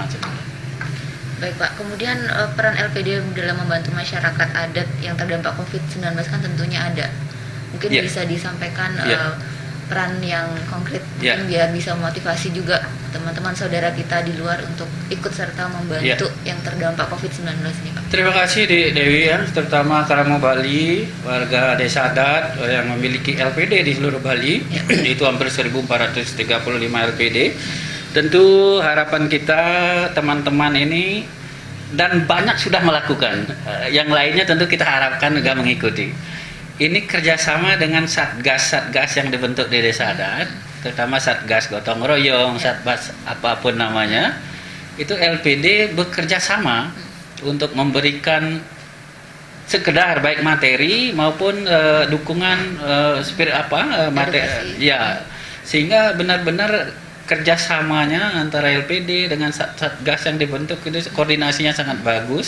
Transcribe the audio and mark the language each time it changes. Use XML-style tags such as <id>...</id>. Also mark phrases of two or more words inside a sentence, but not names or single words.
<id>Baik Pak, kemudian peran LPD dalam membantu masyarakat adat yang terdampak COVID-19 kan tentunya ada. Mungkin bisa disampaikan peran yang konkret mungkin biar bisa memotivasi juga teman-teman saudara kita di luar untuk ikut serta membantu yang terdampak COVID-19 ini Pak. Terima kasih Dewi ya, terutama Karamo Bali, warga desa adat yang memiliki LPD di seluruh Bali, itu hampir 1435 LPD. Tentu harapan kita teman-teman ini dan banyak sudah melakukan, yang lainnya tentu kita harapkan juga mengikuti. Ini kerjasama dengan satgas yang dibentuk di desa adat, terutama satgas gotong royong, satgas apapun namanya, itu LPD bekerja sama untuk memberikan sekedar baik materi maupun dukungan materi, ya, sehingga benar-benar kerjasamanya antara LPD dengan satgas yang dibentuk itu koordinasinya sangat bagus.</id>